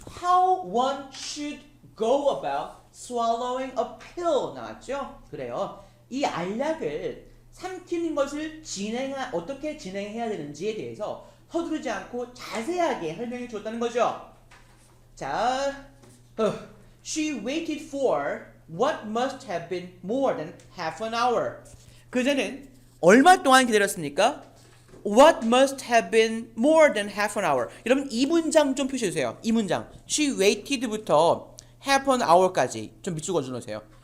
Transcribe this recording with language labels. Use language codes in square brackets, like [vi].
[en] How one should go about swallowing a pill [ko] 나왔죠? 그래요. 이 알약을 삼키는 것을 어떻게 진행해야 되는지에 대해서 서두르지 않고 자세하게 설명해 줬다는 거죠. 자, [en] she waited for what must have been more than half an hour. [ko] 그자는 얼마 동안 기다렸습니까? [en] What must have been more than half an hour. [ko] 여러분 이 문장 좀 표시해 주세요. 이 문장. She waited부터 half an hour까지 좀 밑줄 그어 주세요.